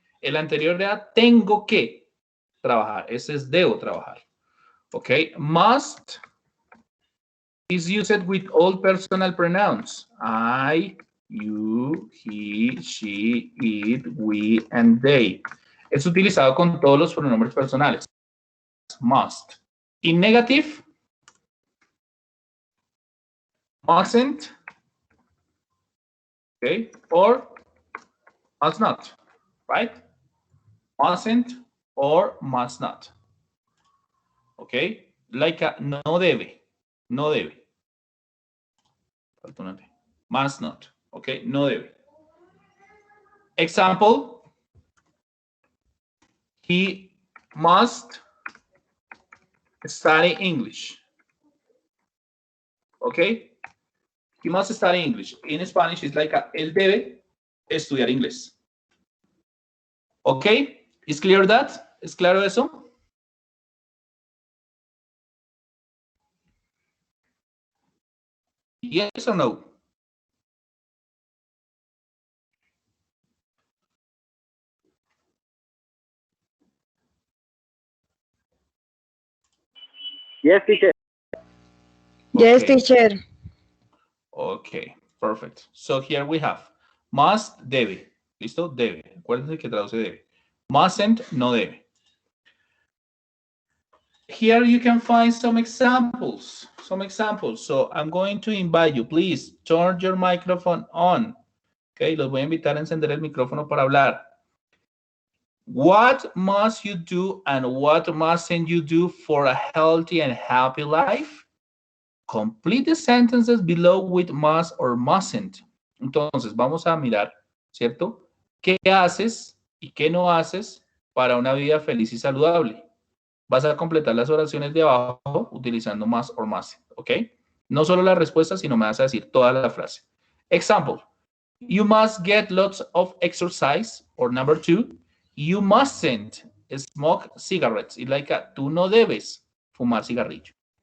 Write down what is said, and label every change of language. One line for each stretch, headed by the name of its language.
Spanish: El anterior era tengo que trabajar. Ese es debo trabajar.
English: Okay, must is used with all personal pronouns. I, you, he, she, it, we, and they.
Spanish: Es utilizado con todos los pronombres personales.
English: Must. In negative, mustn't, okay, or must not, right? Mustn't or must not, okay? Like a
Spanish: no debe, no debe.
English: Must not, okay?
Spanish: No debe.
English: Example, he must study English, okay? He must study English. In Spanish, it's like
Spanish: él debe estudiar inglés.
English: Okay, is clear that?
Spanish: ¿Es claro eso?
English: Yes or no? Yes, teacher. Yes, Okay. teacher. Okay, perfect. So here we have must, debe.
Spanish: ¿Listo? Debe. Acuérdense que traduce debe. Mustn't, no debe.
English: Here you can find some examples. So I'm going to invite you, please turn your microphone on.
Spanish: Okay, los voy a invitar a encender el micrófono para hablar.
English: What must you do and what mustn't you do for a healthy and happy life? Complete the sentences below with must or mustn't.
Spanish: Entonces, vamos a mirar, ¿cierto? ¿Qué haces y qué no haces para una vida feliz y saludable? Vas a completar las oraciones de abajo utilizando must or mustn't, ¿ok? No solo la respuesta, sino me vas a decir toda la frase.
English: Example, you must get lots of exercise. Or number 2, you mustn't smoke cigarettes. It's like
Spanish: tú no debes fumar cigarrillo.